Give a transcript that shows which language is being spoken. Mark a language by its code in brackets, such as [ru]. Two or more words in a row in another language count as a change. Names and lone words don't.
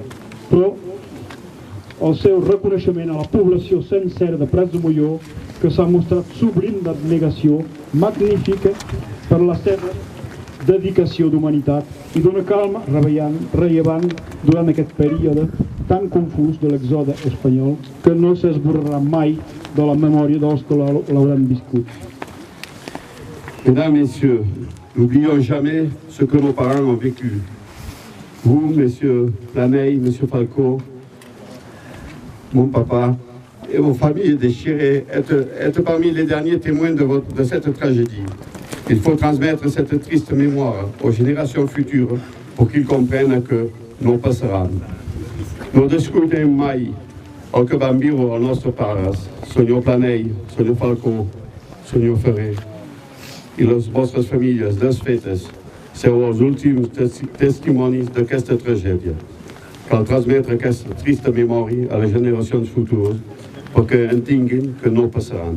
[ca] Però el seu reconeixement a la població sencera de Praz-de-Molló, que s'ha mostrat sublim d'abnegació, magnífica per la seva dedicació d'humanitat i d'una calma rellevant durant aquest període tan confús de l'exode espanyol que no s'esborrarà mai de la memòria dels que l'hauran viscut. [fr] Mesdames, Messieurs, n'oublions jamais ce que nos parents ont vécu. Vous, Messieurs Planey, Monsieur Falco, mon papa et vos familles déchirées, êtes parmi les derniers témoins de cette tragédie. Il faut transmettre cette triste mémoire aux générations futures pour qu'ils comprennent que [it] non passeranno. [ca] Non discutem mai el que van viure els nostres pares, senyor Planell, senyor Falcó, senyor Ferrer, i les vostres famílies desfetes. Sou els últims testimonis d'aquesta tragèdia. Cal transmetre aquesta trista memòria a les generacions futures perquè entenguin que no passaran.